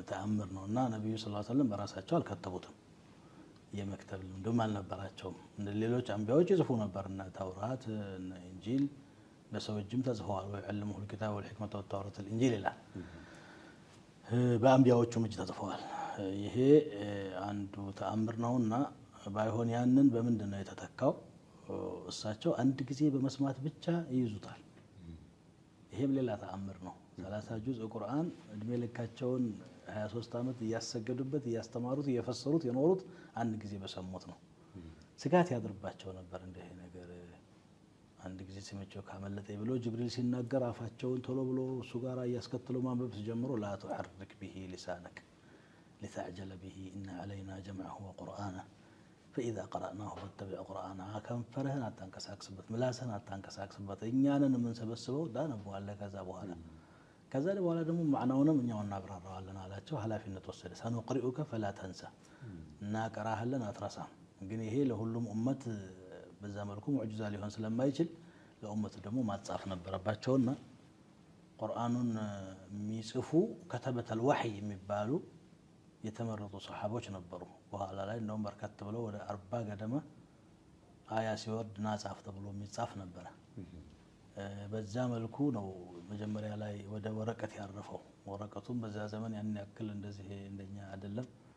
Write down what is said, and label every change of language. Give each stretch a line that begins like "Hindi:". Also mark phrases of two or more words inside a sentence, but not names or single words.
Amharic: ተአምር ነውና ነብዩ
Arabic: صلى الله عليه وسلم
Amharic: በራሳቸው አልከተቡትም የመክተብ ልምድም አልነበራቸውም እንደ ሌሎች አንቢያዎች ይጽፉ ነበርና ተውራት እና ኢንጂል ለሰው እጅም ተጽፈዋል
Arabic: ወይዕልሙሁ الكتاب والحكمة والتوراة الإنجيل
Amharic: ይላል በአንቢያዎቹም እጅ ተጽፈዋል ይሄ አንዱ ተአምር ነውና ባይሆን ያንን በምንድነው የተተካው እሳቸው አንድ ጊዜ በመስማት ብቻ ይይዙታል ይሄም ሌላ ተአምር ነው 30 ጁዝ ቁርአን እድሜ ልካቸውን 23 አመት ያሰገዱበት ያስተማሩት የፈሰሩት የኖሩት አንድ ጊዜ በሰሙት ነው ስጋት ያድርባቸው ነበር እንደ ይሄ ነገር አንድ ጊዜ ሲመቸው ካመለጠኝ ብሎ ጅብሪል ሲናገር አፋቸውን ቶሎ ብሎ እሱ ጋር ያስከተለው ማንበብ ሲጀምሩ
Arabic: لا تحرك به لسانك لتعجل به إن علينا جمعه وقرآنه فإذا قرأناه فاتبع قرآنه
Amharic: ከንፈርህን አታንቀሳቅስበት ምላስህን አታንቀሳቅስበት እኛንን ምን ሰበስበው ዳነው አለ ከዛ በኋላ ደግሞ ማዕናውንም እኛው እናብራራዋለን አላቸው ኃላፊነት ወሰደ
Arabic: سنقرئك فلا تنسى
Amharic: እና ቀራህልን አትረሳም ግን ይሄ ለሁሉም ኡመት በዛ መልኩ ሙዕጂዛ ሊሆን ስለማይችል ለኡመት ደግሞ ማጻፍ ነበረባቸውና ቁርአኑን የሚጽፉ
Arabic: كتبة الوحي
Amharic: የሚባሉ የተመረጡ ሱሐቦች ነበሩ በኋላ ላይ እንደውም በርካታ ብለው ወደ 40 ገደማ አያ ሲወርድ ናጻፍ ተብሎ የሚጻፍ ነበር በዛ መልኩ ነው መጀመሪያ ላይ ወደ ወረቀት ያረፈው ወረቀቱም በዛ ዘመን ያን ያክል እንደዚህ እንደኛ አይደለም